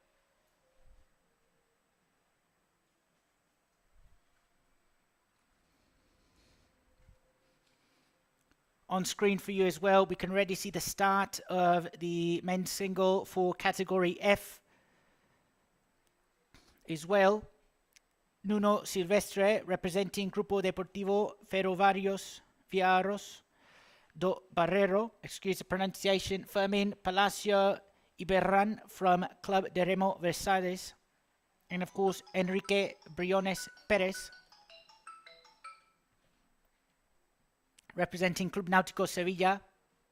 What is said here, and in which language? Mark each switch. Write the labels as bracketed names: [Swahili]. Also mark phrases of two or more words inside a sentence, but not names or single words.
[English] On screen for you as well, we can already see the start of the men's single for category F as well. Nuno Silvestre, representing Grupo Deportivo Ferroviarios Viaros do Barreiro, excuse the pronunciation, Fermin Palacio Iberran from Club de Remo Versalles, and of course Enrique Briones Perez, representing Club Náutico Sevilla.